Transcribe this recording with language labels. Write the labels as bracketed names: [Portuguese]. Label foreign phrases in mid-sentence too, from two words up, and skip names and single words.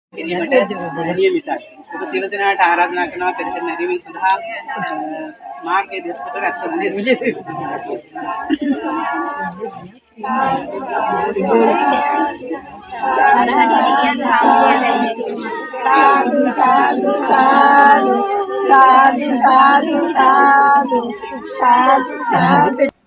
[Sinhala] කිරීමට නියමිතයි. ඔබ සියලු දෙනාට ආරාධනා කරනවා පෙරහැර නැරඹීම සඳහා මාර්ගයේ දෙපසට රැස් වන ලෙස. [Pali] साधु साधु साधु साधु साधु साधु साधु साधु